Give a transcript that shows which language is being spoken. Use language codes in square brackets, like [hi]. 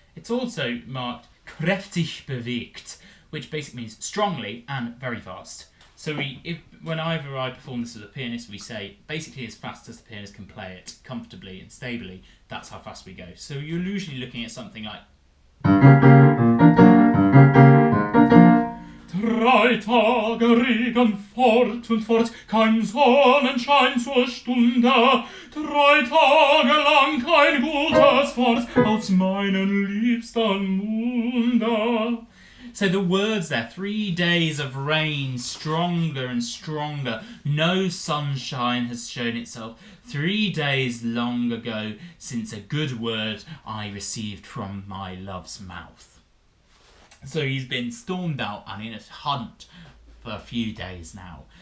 [en] It's also marked kräftig bewegt, which basically means strongly and very fast. So whenever I perform this as a pianist, we say basically as fast as the pianist can play it, comfortably and stably, that's how fast we go. So you're usually looking at something like [de] 3 Tage Regen fort und fort, kein Sonnenschein zur Stunde, 3 Tage lang kein gutes Wort aus meinen liebsten Munde. [en] So the words there, 3 days of rain, stronger and stronger. No sunshine has shown itself. 3 days long ago since a good word I received from my love's mouth. So he's been stormed out and in a hunt for a few days now.